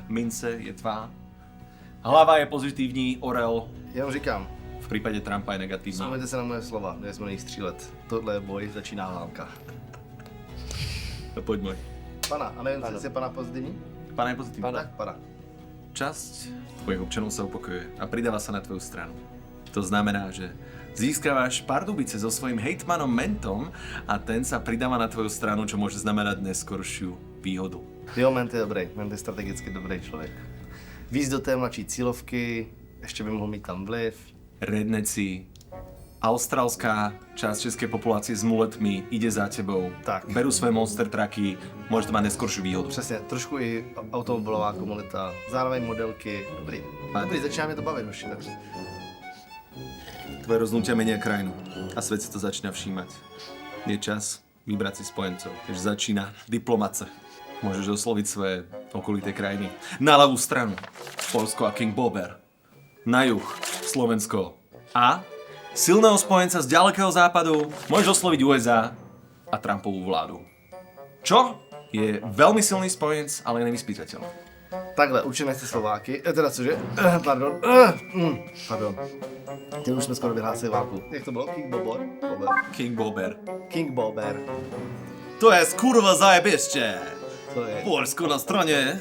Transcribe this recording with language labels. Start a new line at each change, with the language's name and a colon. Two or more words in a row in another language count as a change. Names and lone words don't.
Czech: Mince je tvá. Hlava je pozitivní, orel. Jenom říkám, V případě Trumpa je negativní. vzpomeňte se na moje slova, kde jsme nejstřílet. Tohle je boj, začíná válka. No, pojď můj. Pana, a nevím, jestli je pana pozitivní? Pana je pozitivní. Tak, pana.
Slovak: Časť tvojich občanov sa upokojuje a pridáva sa na tvoju stranu. To znamená, že získávaš Pardubice so svojím hejtmanom Mentom a ten sa pridáva na tvoju stranu, čo môže znamenať neskoršiu výhodu.
Czech: Jo, Ment je dobrý, Ment je strategicky dobrý člověk. Víc do té mladší cílovky, ještě by mohl mít tam vliv. Redneci,
Slovak: austrálská časť českej populácie s muletmi ide za tebou,
Czech: Tak.
Slovak: berú svoje monster trucky, môže to mať neskoršiu výhodu.
Czech: Přesně, trošku i automobilová komunita, zároveň modelky, dobrý. Dobrý, začíná mě to bavit, hoši, takže.
Slovak: Tvoje rozhodnutia menia krajinu a svet si to začína všímať. Je čas vybrať si spojencov, takže začína diplomace. Môžeš osloviť svoje okolité krajiny. Na ľavú stranu Polsko a King Bober. Na juh Slovensko a silného spojenca z ďalekého západu môžeš osloviť USA a Trumpovú vládu. Čo? Je veľmi silný spojenec, ale je nevyspytateľný.
Czech: Takhle, určitě nechci Slováky, teda cože? Pardon. Pardon. Tím už jsme skoro vyhlásili válku. Jak to bylo? King Bobor? Bober. King Bober. King Bober. To je
Polish: skurva zajebiště.
Czech: To je. Polsko na straně.